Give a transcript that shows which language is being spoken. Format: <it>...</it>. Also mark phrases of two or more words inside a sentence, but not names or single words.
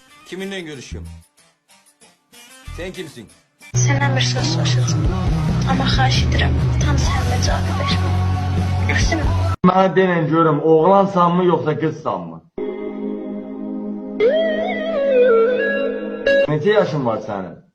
<tr>Kiminle görüşüyorum? Sen kimsin? Senden bir söz soruşacağım.</tr> <az>Ama xahiş edirəm, tam sənlə cavab ver. Gülsün. Mənə denən görüm, oğlansan mı yoxsa qızsan mı? Neçə yaşın var sənin?</az>